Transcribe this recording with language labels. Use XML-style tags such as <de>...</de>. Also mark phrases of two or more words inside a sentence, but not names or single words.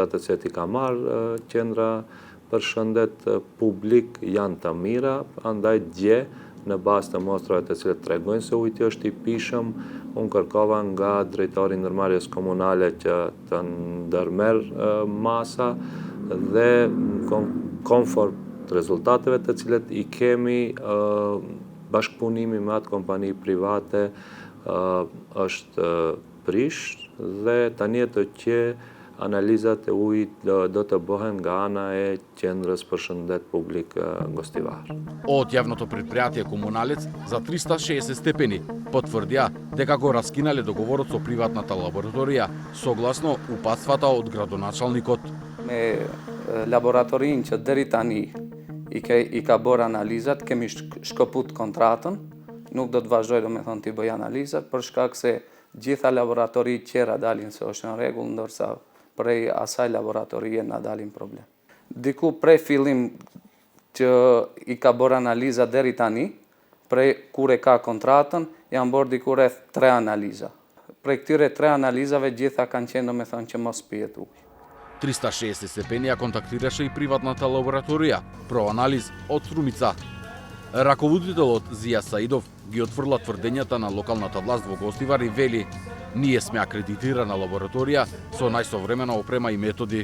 <sq>të cilat i ka marrë qendra për shëndet publik janë të mira, andaj dje në bazë të mostrave të cilat tregojnë se ujti është i pishëm, unë kërkova nga drejtori i ndërmarrjes komunale që të ndërmerr masa dhe konform rezultateve të cilat i kemi, bashkëpunimi me atë kompani private është prish dhe tani të që analizat e ujit do të bëhen nga ana e qendrës për shëndet publik Gostivar.</sq> <mk>Од јавното предпријатие Комуналец за 360 степени потврдија дека го раскинале договорот со приватната лабораторија согласно упатствата од градоначалникот.</mk> <sq>Me laboratorinë që deri tani i ka bërë analizat, kemi shkëput kontratën, nuk do të vazhdoj do me thonë t'i bëj analizat, për shkak se gjitha laboratorit tjera dalin se është në rregull, ndërsa prej asaj laboratorie na dalin problem. Diku prej fillim që i ka bërë analiza deri tani, prej kur e ka kontratën, janë bërë diku rreth 3 analiza. Prej këtyre 3 analizave gjitha kanë qenë do me thonë që mos pijet ujë.</sq> <mk>360 степени ја контактираше и приватната лабораторија про анализ од Струмица. Раководителот Зија Саидов ги отфрла тврдењата на локалната власт во Гостивар и вели: ние сме акредитирана лабораторија со најсовремена опрема и методи.</mk>